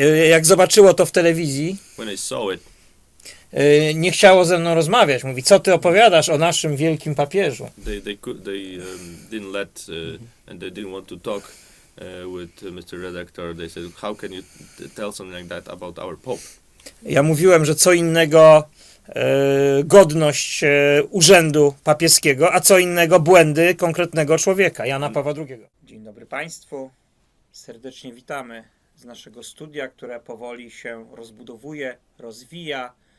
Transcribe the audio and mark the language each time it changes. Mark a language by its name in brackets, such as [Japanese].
[Polish] jak zobaczyło to w telewizji, [English] when they saw it, [Polish] nie chciało ze mną rozmawiać. Mówi, co ty opowiadasz o naszym wielkim papieżu? [English] they didn't let and they didn't want to talk with Mr. Redactor. They said, how can you tell something like that about our Pope? [Polish] Ja mówiłem, że co innego godność urzędu papieskiego, a co innego błędy konkretnego człowieka, Jana Pawła II. Dzień dobry Państwu. Serdecznie witamy z naszego studia, które powoli się rozbudowuje, rozwija.